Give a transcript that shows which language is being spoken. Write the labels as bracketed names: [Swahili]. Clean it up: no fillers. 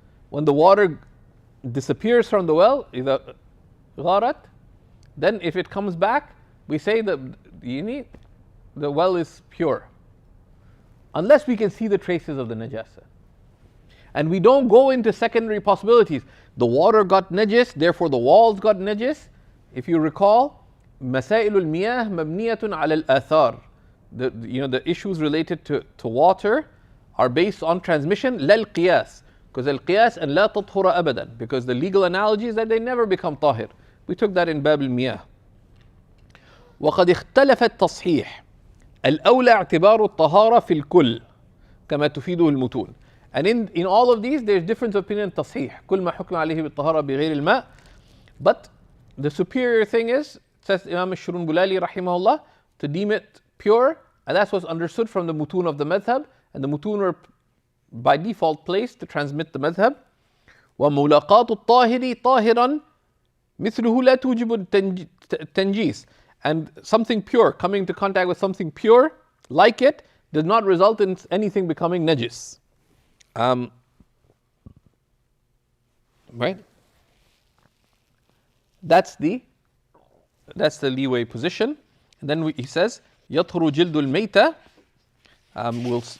[English] When the water disappears from the well, [Arabic] إذا غارت, [English] then if it comes back, we say that the well is pure. Unless we can see the traces of the najasa. And we don't go into secondary possibilities. The water got najis, therefore the walls got najis. If you recall, [Arabic] مسائل المياه مبنية على الآثار. [English] The issues related to water are based on transmission [Arabic] لا القياس. [English] Because [Arabic] القياس أن لا تطهر أبدا. [English] Because the legal analogy is that they never become طاهر. We took that in باب المياه. [Arabic] وقد اختلف التصحيح. الأولى اعتبار الطهارة في الكل كما تفيده المتون. [English] And in all of these there's different opinion تصحيح. [Arabic] كل ما حكم عليه بالطهارة بغير الماء. [English] But the superior thing is, says Imam al-Shurunbulali rahimahullah, to deem it pure, and that's what's understood from the mutun of the madhab, and the mutun were by default placed to transmit the madhab. [Arabic] وَمُلَاقَاتُ الطَّاهِرِ طَاهِرًا مِثْلُهُ لَا تُوجِبُ التَّنْجِيسِ. [English] And something pure, coming into contact with something pure, like it, does not result in anything becoming najis. Right? That's the leeway position. And then he says, [Arabic] يَطْهُرُ جِلْدُ الْمَيْتَةِ.